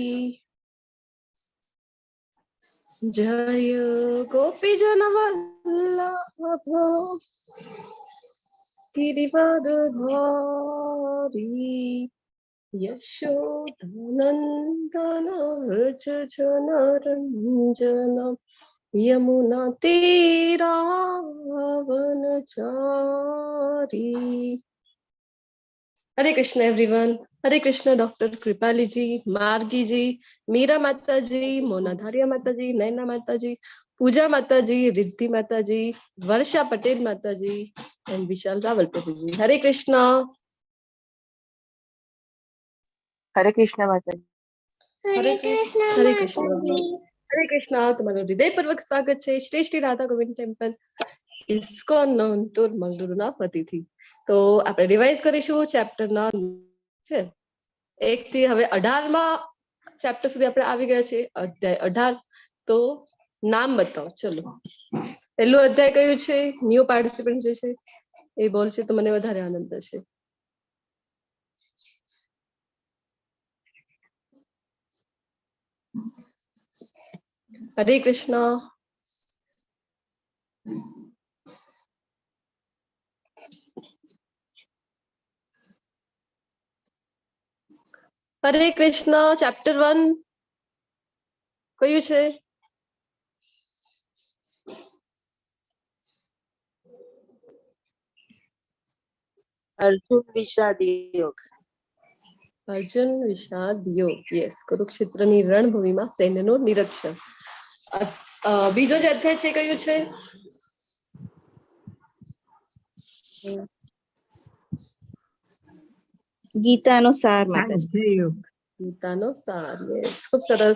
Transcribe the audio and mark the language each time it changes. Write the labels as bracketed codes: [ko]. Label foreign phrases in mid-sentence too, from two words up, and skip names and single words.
[sa] जय गोपीजन वल्लभ गिरिवरधारी। यशोधनन्दन व्रज जनरञ्जन यमुना तीरावनचारी। [hi] हरे कृष्ण एवरीवन। हरे कृष्ण डॉक्टर कृपाली जी, मार्गी जी, मीरा माता जी, मोनाधारिया माता जी, नैना माता जी, पूजा माता जी, रिद्धि माता जी, वर्षा पटेल माता जी एंड विशाल रावल प्रभु जी। हरे कृष्ण। हरे कृष्ण माता जी। हरे कृष्ण। हरे कृष्ण। हरे कृष्ण। [gu] તમારું હૃદયપૂર્વક સ્વાગત છે શ્રી શ્રી રાધા ગોવિંદ ટેમ્પલ ઇસ્કોન નોંતુર મંગળુરુના પતિથી. તો આપણે રિવાઇઝ કરીશું ચેપ્ટરના છે 1 થી હવે 18માં ચેપ્ટર સુધી આપણે આવી ગયા છે. અધ્યાય 18. તો નામ બતાવો. ચલો, પહેલું અધ્યાય કયું છે? [en] new participant [gu] જે છે એ બોલશે તો મને વધારે આનંદ થશે. [hi] हरे कृष्णा। [gu] हरे कृष्णा चैप्टर 1 कયું છે? अर्जुन विषाद योग। अर्जुन विषाद योग. यस, कुरुक्षेत्रની રણભૂમિમાં સૈન્યનું નિરીક્ષણ. બીજો જે અધ્યાય છે કયું છે? ગીતાનો સાર માતાજી. ગીતાનો સાર. યસ, ખૂબ સરસ.